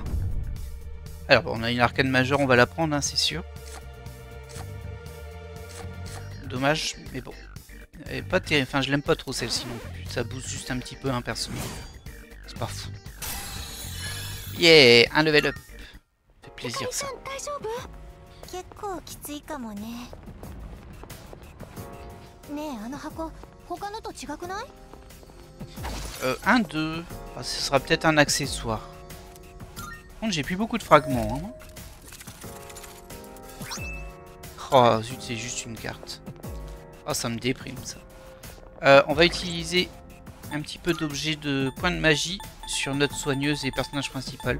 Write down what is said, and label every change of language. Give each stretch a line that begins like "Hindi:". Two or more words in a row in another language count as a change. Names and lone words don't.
French: Alors, on a une arcane majeure, on va la prendre, hein, c'est sûr. Dommage, mais bon. Elle est pas terrible. Enfin, je l'aime pas trop celle-ci non plus. Ça booste juste un petit peu un perso. C'est pas fou. Yeah, un
English: level up.
French: Fait plaisir ça.
Japanese: 結構きついかもね。ねえ、あの箱、他のと違くない？
French: Un, deux. Ah, ce sera peut-être un accessoire. Par contre, j'ai plus beaucoup de fragments. Hein. Oh, zut, c'est juste une carte. Oh, ça me déprime ça. On va utiliser un petit peu d'objets de points de magie sur notre soigneuse et personnage principal.